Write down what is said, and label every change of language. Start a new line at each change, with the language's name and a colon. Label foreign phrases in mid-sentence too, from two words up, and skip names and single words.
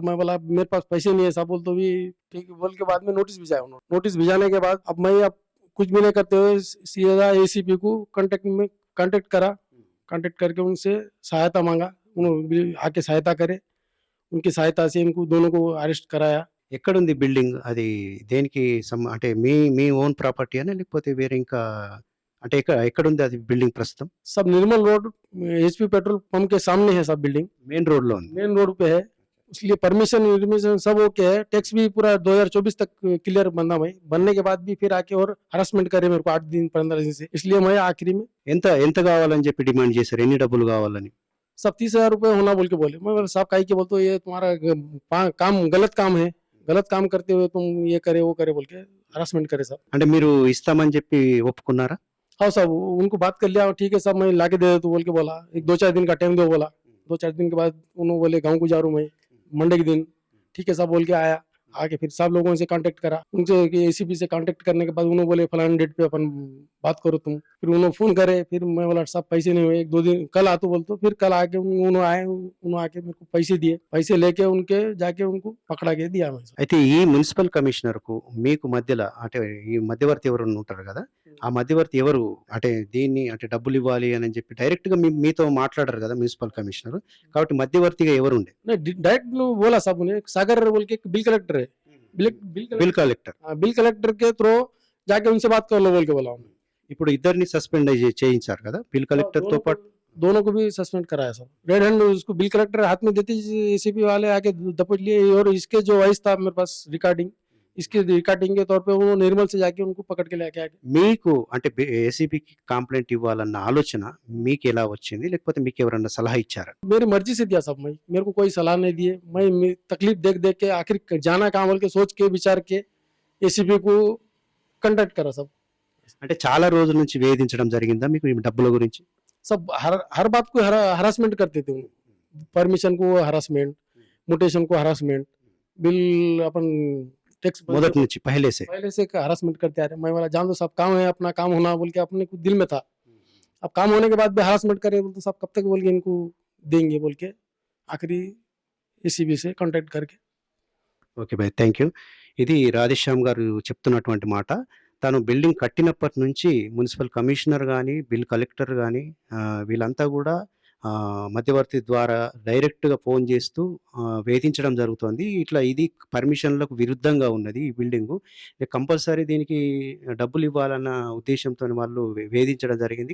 Hindi: मैं बोला मेरे पास पैसे नहीं है सब। बोल तो भी ठीक है बोल के बाद में नोटिस भिजाया उन्होंने। नोटिस भिजाने के बाद अब मैं कुछ भी नहीं करते हुए सीधा एसीपी को कांटेक्ट करा। कांटेक्ट करके उनसे सहायता मांगा, उन्होंने आके सहायता करे। उनकी सहायता से इनको दोनों को अरेस्ट कराया।
Telugu: ఎక్కడుంది బిల్డింగ్? అది దేనికి అంటే మీ మీ
English: own property
Telugu: అనా లేకపోతే వేరే ఇంకా అంటే ఎక్కడుంది అది బిల్డింగ్ ప్రస్తుతం?
Hindi: सब निर्मल रोड एचपी पेट्रोल पंप के सामने है सब बिल्डिंग,
English: main road
Telugu: లో ఉంది.
English: main road
Hindi: पे है। इसलिए परमिशन सब ओके है। टैक्स भी पूरा 2024 तक क्लियर बना भाई। बनने के बाद भी फिर आके और हरासमेंट करे मेरे को 8 दिन 15 दिन से। इसलिए मैं आखिरी में
Telugu: ఎంత ఎంత కావాలని చెప్పి డిమాండ్ చేశారు? ఎన్ని డబ్బులు కావాలని?
Hindi: सब 30,000 रुपये होना बोल के बोले। मैं बोला साहब काहे के बोलते हो, ये तुम्हारा काम गलत काम है, गलत काम करते हुए तुम ये करे वो करे बोल के हरासमेंट करे सब।
Telugu: అంటే మీరు ఇస్తామని చెప్పి ఒప్పుకున్నారా?
Hindi: हाँ साहब, उनको बात कर लिया, ठीक है साहब मैं लाके दे देता हूं बोल के बोला। एक 2-4 दिन का टाइम दो बोला। 2-4 दिन के बाद उन्होंने बोले गाँव को जा रहा हूँ मैं मंडे के दिन। ठीक है साहब बोल के आया। आके फिर सब लोगों से कांटेक्ट करा। उनसे एसीपी से कांटेक्ट करने के बाद उन्होंने बोले फलाने डेट पे अपन बात करो तुम। फिर उन्होंने फोन करे। फिर मैं बोला साहब पैसे नहीं हुए, 1-2 दिन कल आ तो बोलते। फिर कल आके उन्होंने आए, उन्होंने आके मेरे को पैसे दिए। पैसे लेके उनके जाके उनको पकड़ा के दिया मैं।
Telugu: అయితే ఈ
English: municipal commissioner
Telugu: కు మీకు మధ్యలో అంటే ఈ మధ్యవర్తి ఎవరు ఉంటారు కదా, ఆ మధ్యవర్తి ఎవరు? అంటే దీన్ని అంటే డబ్బులు ఇవ్వాలి అని చెప్పి డైరెక్ట్ గా మీతో మాట్లాడరు కదా
English: municipal commissioner,
Telugu: కాబట్టి మధ్యవర్తిగా ఎవరు ఉండే?
Hindi: नहीं डायरेक्ट बोला साहब उन्हें, सागर बोल के एक
English: bill collector
Hindi: है।
English: bill collector. bill collector
Hindi: के थ्रू जाके उनसे बात कर लो बोल के बोला उन्होंने।
Telugu: ఇప్పుడు ఇద్దరిని సస్పెండ్ చేయించారు కదా
English: bill collector
Telugu: తో పాటు.
Hindi: दोनों को भी सस्पेंड कराया सब।
English: red hand
Hindi: उसको
English: bill collector
Hindi: हाथ में देते एसीपी वाले आके दपट लिए। और इसके जो वॉइस था मेरे पास रिकॉर्डिंग, इसके रिकॉर्डिंग के तौर पे वो निर्मल से जाके उनको पकड़ के लेके आके।
Telugu: మీకు అంటే ఏసీపీకి కంప్లైంట్ ఇవ్వాలన్న ఆలోచన మీకు ఎలా వచ్చింది? లేకపోతే మీకు ఎవరన్నా సలహా ఇచ్చారా?
Hindi: मेरी मर्जी से दिया सब। मैं मेरे को कोई सलाह नहीं दिए। मैं तकलीफ देख देख के आखिर जाना कहाँ बोल के सोच के विचार के एसीपी को कंटेक्ट करा सब।
Telugu: అంటే చాలా రోజుల నుంచి వేధించడం జరిగిందా మీకు ఈ డబ్బుల గురించి?
Hindi: सब हर बात को हरासमेंट करते थे। परमिशन को हरासमेंट, मोटेशन को हरासमेंट, बिल अपन टैक्स
Telugu: మొదటి నుంచి
Hindi: पहले से हरासमेंट करते आ रहे। मैं बोला जान दो सब, काम है अपना काम होना बोल के अपने को दिल में था। अब काम होने के बाद भी हरासमेंट करे बोल तो सब कब तक बोल के इनको देंगे बोल के आखिरी एसीबी से कांटेक्ट करके।
English: Okay bye, thank you.
Telugu: ఇది రాధేశ్యామ్ గారు చెప్తున్నటువంటి మాట. తను బిల్డింగ్ కట్టినప్పటి నుంచి
English: municipal commissioner
Telugu: కానీ
English: bill collector
Telugu: కానీ వీళ్ళంతా కూడా మధ్యవర్తి ద్వారా డైరెక్ట్గా ఫోన్ చేస్తూ వేధించడం జరుగుతుంది. ఇట్లా ఇది పర్మిషన్లకు విరుద్ధంగా ఉన్నది ఈ బిల్డింగు, కంపల్సరీ దీనికి డబ్బులు ఇవ్వాలన్న ఉద్దేశంతో వాళ్ళు వేధించడం జరిగింది.